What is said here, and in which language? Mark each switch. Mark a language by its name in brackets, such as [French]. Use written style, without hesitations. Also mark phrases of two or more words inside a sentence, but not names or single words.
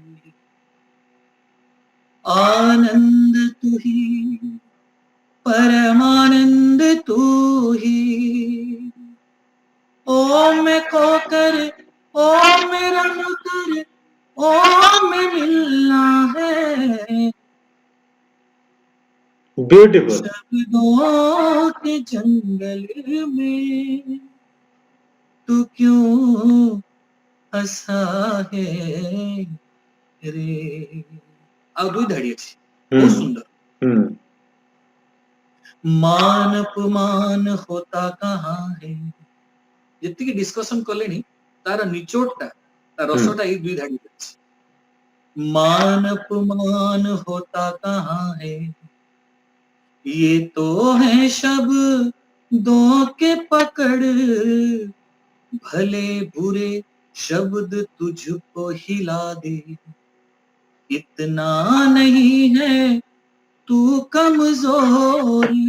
[Hindi] आनंद तू ही परमानंद तू ही, ओ मैं खोकर ओ मैं रम कर ओ मैं मिलना है, [English] ब्यूटीफुल। [Hindi] शब्दों के जंगल में तू क्यों हंसा है रे। [Odia] ଆଉ ଦୁଇ ଧାଡି ଅଛି, ହୁଁ ବହୁତ ସୁନ୍ଦର। ହୁଁ [Hindi] मान अपमान होता कहाँ है, [Odia] ଯେତିକି ଡିସ୍କସନ କଲେଣି ତାର ନିଚୋଡଟା, ତା ହୁଁ ରସଟା ଏଇ ଦୁଇ ଧାଡି ଅଛି। [Hindi] मान अपमान होता कहाँ है, ये तो है शब्दों के पकड़, भले बुरे शब्द तुझको हिला दे, इतना नहीं है तू कमजोर,